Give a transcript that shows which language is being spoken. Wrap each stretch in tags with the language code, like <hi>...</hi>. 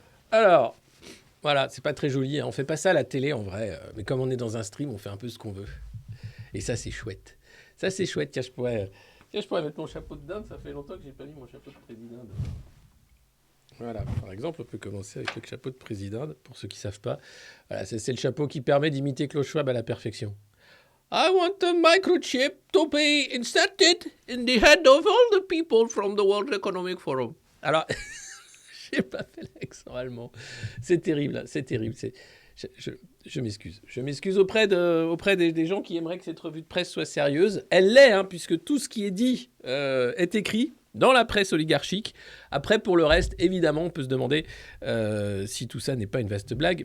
<fr>Alors, voilà, c'est pas très joli, on fait pas ça à la télé en vrai, mais comme on est dans un stream, on fait un peu ce qu'on veut. Et ça, c'est chouette. Ça, c'est chouette. Tiens, je pourrais mettre mon chapeau de dinde. Ça fait longtemps que j'ai pas mis mon chapeau de président. Voilà, par exemple, on peut commencer avec le chapeau de président, pour ceux qui ne savent pas. Voilà, c'est le chapeau qui permet d'imiter Klaus Schwab à la perfection.</fr> <en>I want a microchip to be inserted in the head of all the people from the World Economic Forum.</en> <fr>Alors, j'ai pas fait l'accent allemand. C'est terrible, c'est terrible. Je m'excuse. Je m'excuse auprès des gens qui aimeraient que cette revue de presse soit sérieuse. Elle l'est, puisque tout ce qui est dit est écrit dans la presse oligarchique. Après, pour le reste, évidemment, on peut se demander si tout ça n'est pas une vaste blague.</fr>